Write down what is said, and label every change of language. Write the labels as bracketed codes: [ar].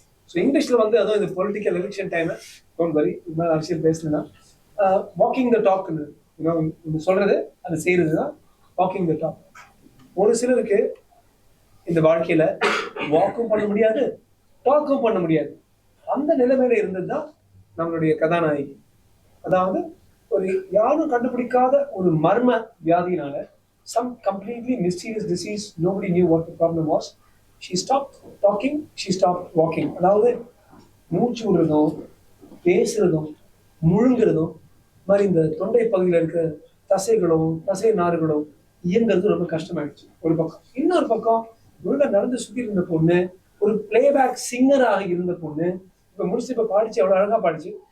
[ta] So இங்கிலீஷ்ல வந்து அதுவும் இந்த political election time [en] don't worry, [ta] இது மாதிரி அரசியல் பேசணும்னா வாக்கிங் த டாக்னு சொல்றது அது செய்யறது தான் வாக்கிங் த டாக். ஒரு சிலருக்கு இந்த வாழ்க்கையில வாக்கும் பண்ண முடியாது, டாக்கும் பண்ண முடியாது. அந்த நிலைமையில இருந்தது தான் நம்மளுடைய கதாநாயகி. அதாவது ஒரு யாரும் கண்டுபிடிக்காத ஒரு மர்ம வியாதினால, [en] some completely mysterious disease, nobody knew what the problem was. She stopped talking, she stopped walking. [ta] அதாவது மூச்சு விடுறதும் பேசுறதும் முழுங்குறதும் மாதிரி இந்த தொண்டை பகுதியில் இருக்கிற தசைகளும் தசை நாறுகளும் இயங்குறது ரொம்ப கஷ்டமாயிடுச்சு ஒரு பக்கம். இன்னொரு பக்கம் ஒழுங்கா நடந்து சுத்தி இருந்த பொண்ணு, ஒரு பிளேபேக் சிங்கராக இருந்த பொண்ணு, இப்ப முடிச்சு இப்ப பாடிச்சு, அவ்வளவு அழகா பாடிச்சு.